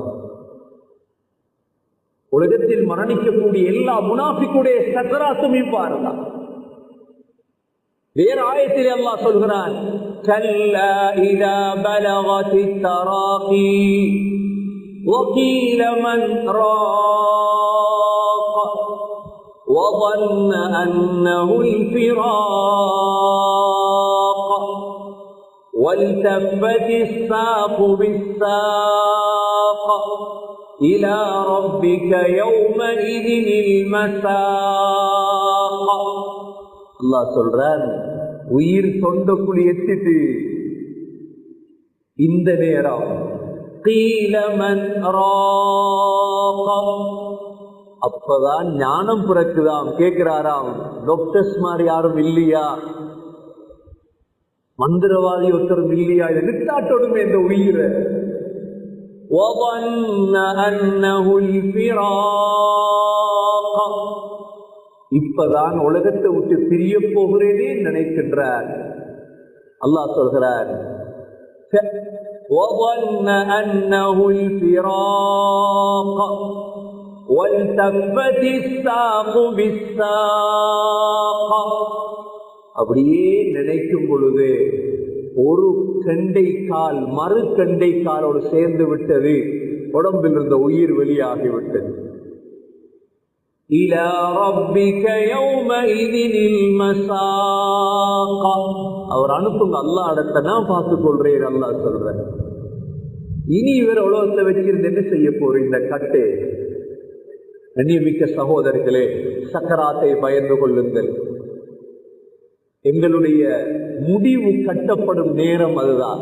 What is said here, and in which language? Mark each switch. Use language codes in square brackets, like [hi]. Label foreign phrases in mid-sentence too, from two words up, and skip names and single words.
[ta] உலகத்தில் மரணிக்கக்கூடிய எல்லா முனாஃபிக்குடைய சக்கராத்தும் இவ்வாறு தான். வேற ஆயத்தில் அல்லாஹ் சொல்கிறான், [ar] كلا إذا بلغت التراقي وقيل من راق وظن أنه الفراق والتفت الساق بالساق إلى ربك يومئذ المساق. [ta] அல்லாஹ் சொல்றான், உயிர் தொண்டக்குழி எத்திட்டு இந்த நேரம் [ar] قيل من راق, [ta] அப்பதான் ஞானம் பிறக்குதாம். கேட்கிறாராம், டாக்டர்ஸ் மாதிரி யாரும் இல்லையா, மந்திரவாதி ஒருத்தரும் இல்லையா, இதை நிட்டாட்டோடுமே இந்த உயிரை. இப்பதான் உலகத்தை விட்டு பிரிய போகிறேனே நினைக்கின்றார். அல்லாஹ் சொல்கிறார், [ar] وظن أنه الفراق والتفت الساق بالساق. [ta] அப்படியே நினைக்கும் பொழுது ஒரு கண்டை கால் மறு கண்டை காலோடு சேர்ந்து விட்டது, உடம்பில் இருந்த உயிர் வெளியாகிவிட்டது. [ar] إلى ربك يومئذ المساق. [ta] அவர் அனுப்புங்க, அல்லாஹ் இடத்தை நான் பார்த்துக் கொள்றேன். அல்லாஹ் சொல்ற, இனி இவர் உலகத்தை வச்சிருந்து என்ன செய்ய போற இந்த கட்டு. கண்ணியமிக்க சகோதரர்களே, சக்கராத்தை பயந்து கொள்ளுங்கள். எங்களுடைய முடிவு கட்டப்படும் நேரம் அதுதான்.